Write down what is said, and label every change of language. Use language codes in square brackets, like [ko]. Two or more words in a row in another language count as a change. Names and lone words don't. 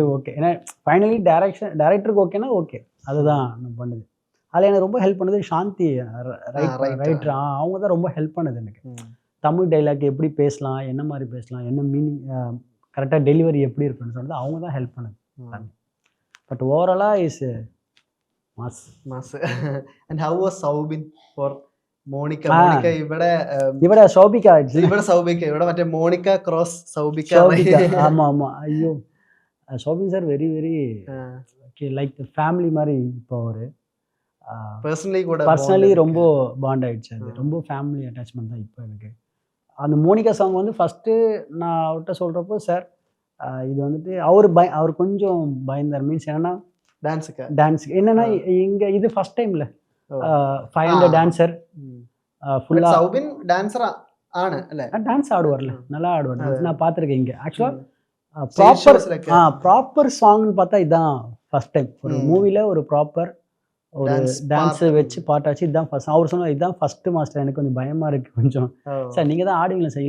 [ta] ஓகே, ஏன்னா ஃபைனலி டேரக்டருக்கு ஓகேனா ஓகே, அதுதான் நான் பண்ணுது. அதில் எனக்கு ரொம்ப ஹெல்ப் பண்ணது சாந்தி ரைட்டர், அவங்க தான் ரொம்ப ஹெல்ப் பண்ணுது எனக்கு. தமிழ் டைலாக் எப்படி பேசலாம், என்ன மாதிரி பேசலாம், என்ன மீனிங், கரெக்டாக டெலிவரி எப்படி இருக்குன்னு சொன்னது அவங்க தான் ஹெல்ப் பண்ணுது. [en] but overall is [ml] മാസ്. [en] And how was Saubin for Monica? [ml] Monica ഇവിടെ സൗബിക, ഇവിടെ സൗബിക, ഇവിടെ മറ്റേ മോണിക്ക ക്രോസ് സൗബിക. [ta] ஆமா ஐயோ, சௌபின் சார் [en] very like family [ta] மாதிரி. இப்போ அவர் பர்சனலி ரொம்ப பாண்ட் ஆயிடுச்சு. அது ரொம்ப [en] family attachment [ta] தான் இப்போ எனக்கு. அந்த மோனிகா சாங் வந்து ஃபஸ்ட்டு நான் அவர்கிட்ட சொல்கிறப்போ, சார் இது வந்துட்டு அவர் கொஞ்சம் பயந்தார். மீன்ஸ் என்னன்னா டான்ஸுக்கு என்னன்னா இங்கே இது ஃபர்ஸ்ட் டைம்ல 500 டான்சர் ஃபுல்லாக [ml] சௌபின் டான்ஸர் ആണ് അല്ലേ? [ta] டான்ஸ் ஆடுவார்ல, நல்லா ஆடுவார் டான்ஸ். நான் பார்த்துருக்கேன் இங்கே. ஆக்சுவலாக ப்ராப்பர் சாங்னு பார்த்தா இதுதான் [en] first time [ta] ஒரு மூவியில் ஒரு ப்ராப்பர் ஒரு டான்ஸ் வச்சு பாட்டாச்சு. இதுதான் ஃபர்ஸ்ட். அவர் சொன்னால் இதுதான் ஃபர்ஸ்ட் மாஸ்டர், எனக்கு கொஞ்சம் பயமாக இருக்குது கொஞ்சம். சார் நீங்கள் தான் ஆடுவீங்களா சார்?